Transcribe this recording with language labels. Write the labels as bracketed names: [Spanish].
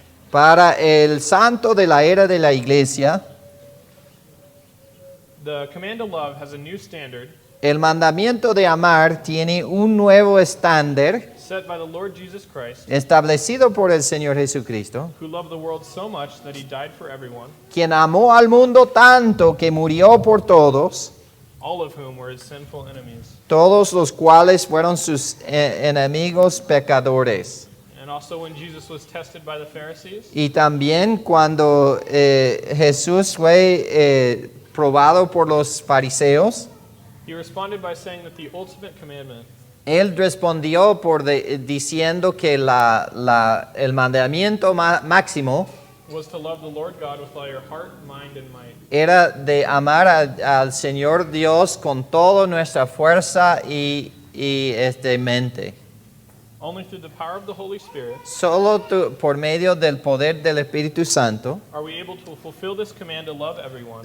[Spanish] Para el santo de la era de la iglesia, [English] the command to love has a new standard [Spanish] el mandamiento de amar tiene un nuevo estándar [English] set by the Lord Jesus Christ, [Spanish] establecido por el Señor Jesucristo, [English] who loved the world so much that he died for everyone, [Spanish] quien amó al mundo tanto que murió por todos, [English] all of whom were his sinful enemies. [Spanish] todos los cuales fueron sus enemigos pecadores. [English] And also when Jesus was tested by the Pharisees, [Spanish] Y también cuando Jesús fue probado por los fariseos, [English] he responded by saying that the ultimate commandment [Spanish] él respondió diciendo que el mandamiento máximo [English] was to love the Lord God with all your heart, mind, and might. [Spanish] era de amar al Señor Dios con toda nuestra fuerza y mente. [English] Only through the power of the Holy Spirit [Spanish] Solo por medio del poder del Espíritu Santo [English] are we able to fulfill this command to love everyone,